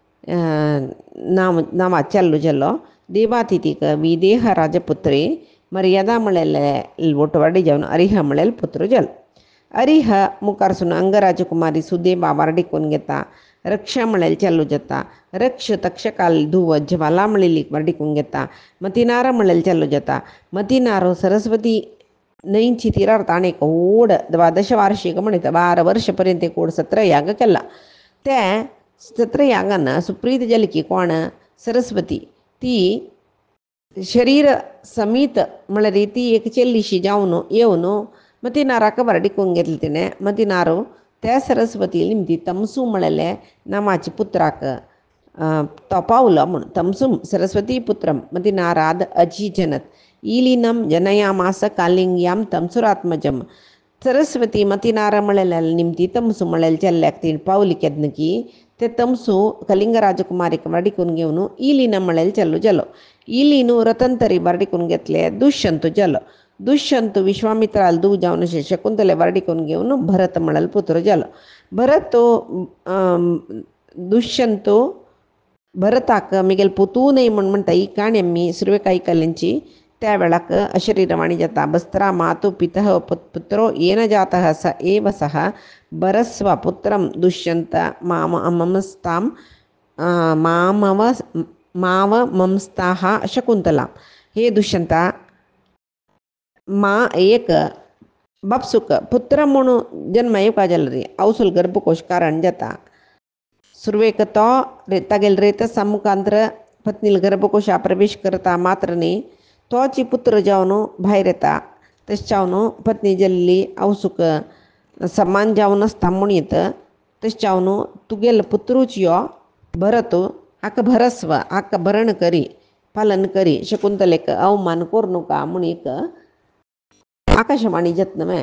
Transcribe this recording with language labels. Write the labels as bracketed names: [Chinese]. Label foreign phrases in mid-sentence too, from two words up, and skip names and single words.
[Konkani] नांवा चेल्लो जालो देवातिथीक विदेह राजपुत्री मर्यादा म्हळेले वोटवाडी जावन अरिह म्हळेल पुत्र जाल अरिह मुखारसून अंगराजकुमारी सुदेवा वर्डेकून घेता रक्षा म्हळेल चेल्लो जाता रक्ष तक्षकाल धुव ज्वाला म्हळेलीक वर्डेकून घेता मतिनार म्हळेल चेल्लो जाता मतिनारो सरस्वती नईंची तिरार ताणेक ओढ 12 वार्षिक म्हणत 12 वर्षपर्यंत एक ओढ 17 याग केला. त्या 17 यागांना सुप्रीत जलकी कोण सरस्वती ती शरीर समीत म्हळ्यार ती एक चेल्लीशी जावन येवन मतिनाराक बरडिकून घेतले तिणे. मतिनारू त्या सरस्वती निमती तमसू म्हळेले नामाचे पुत्राक तो पावलो म्हूण [Sanskrit] तमसूम सरस्वती पुत्रम मतिनाराद अजीजनत ईलिनम जनयामास कालिंग्याम तमसुरात्मजम. [Konkani] सरस्वती मतिनार म्हळेल्या निमती तमसू म्हळेल चेल्ल्याक तीन पावली केदनकी ते तमसू कलिंग राजकुमारीक बरडिकून घेवन ईलिन म्हळेल चल्लू जलो. इलीनु रतंतरी बरडिकून घेतले दुष्यंतू जलो. दुष्यंतू विश्वामित्राल दू जावन शकुंतले बरडिकून घेवन भरत म्हळेल पुत्र जलो. भरत दुष्यंतू भरताक मिगेल पुतू न्हय म्हूण म्हणटा ही काणी आमी सुरवेकाई कल्यांची. त्या वेळाक अशरीरवाणी जाता. [Sanskrit] बस्त्रा मातु पितः पुत्रो येन जातः स एव सः भरस्व पुत्रम दुष्यंत ममस्ताम माव ममस्ताः शकुंतला. [Konkani] हे दुष्यंता मा एक बापसुक पुत्र म्हणून जन्म येवका जालो रे अवसूल गर्भकोश कारण जाता. सुरवेक तो तागेल रेत मुखांतर पत्नील गर्भकोशा प्रवेश करता मात्र न्ही तोची पुत्र जावन भायर येता. तशें जावन पत्नी जल्ली अवसूक समान जावन आसता म्हणीत तशें जावन तुगेल पुत्रूच यो भरत हाका भरस्व हाका भरण करी पालन करी शकुंतलेक अवमान करूं नका म्हणीक आकाशवाणी जत्नमे.